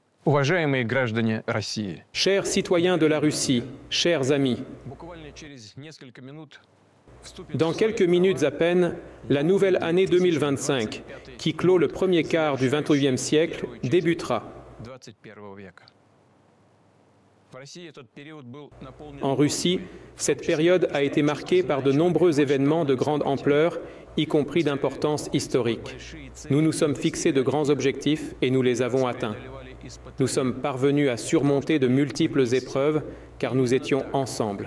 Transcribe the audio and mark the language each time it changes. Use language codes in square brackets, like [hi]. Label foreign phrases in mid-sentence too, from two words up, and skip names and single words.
[ru] Уважаемые граждане России, [fr] Chers citoyens de la Russie, chers amis, [ru] буквально через несколько минут вступит [fr] dans quelques minutes à peine, la nouvelle année 2025, qui clôt le premier quart du XXIe siècle, débutera. [ru] 21 века. В России этот период был наполнен [fr] En Russie, cette période a été marquée par de nombreux événements de grande ampleur, y compris d'importance historique. Nous nous sommes fixés de grands objectifs et nous les avons atteints. Nous sommes parvenus à surmonter de multiples épreuves car nous étions ensemble.